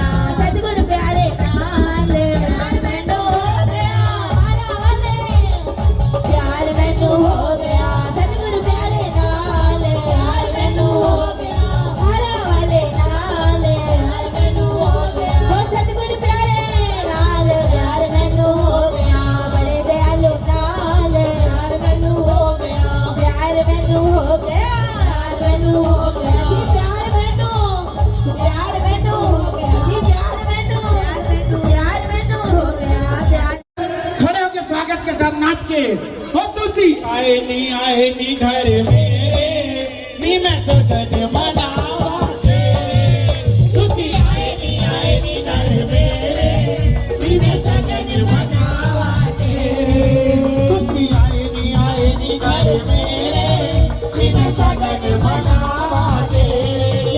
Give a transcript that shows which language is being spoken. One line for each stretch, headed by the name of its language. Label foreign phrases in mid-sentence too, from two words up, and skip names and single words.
Hindi: सतगुरु प्यारे नाल प्यार में तू हो गया, हारा वाले प्यार में तू हो गया। सतगुरु प्यारे नाल प्यार में तू हो गया, हारा वाले नाल प्यार में तू हो गया। हो सतगुरु प्यारे नाल प्यार में तू हो गया, बड़े दयालु नाल प्यार में तू हो गया, प्यार में तू हो गया, प्यार में तू हो गया जी, प्यार में तू, प्यार में तू हो गया जी, प्यार में तू, प्यार में तू, प्यार में तू हो गया, प्यार। खड़े होके स्वागत के साथ नाच के हो
Punjabi: ਤੁਸੀਂ ਆਏ ਨੀ ਘਰ ਮੇਰੇ, ਨੀ ਮੈਂ ਸ਼ਗਨ ਮਨਾਵਾਂ ਤੇਰੇ। ਤੁਸੀਂ ਆਏ ਨੀ ਘਰ ਮੇਰੇ, ਨੀ ਮੈਂ ਸ਼ਗਨ ਮਨਾਵਾਂ ਤੇਰੇ। ਤੁਸੀਂ ਆਏ ਨੀ ਘਰ ਮੇਰੇ, ਨੀ ਮੈਂ ਸ਼ਗਨ ਮਨਾਵਾਂ ਤੇਰੇ।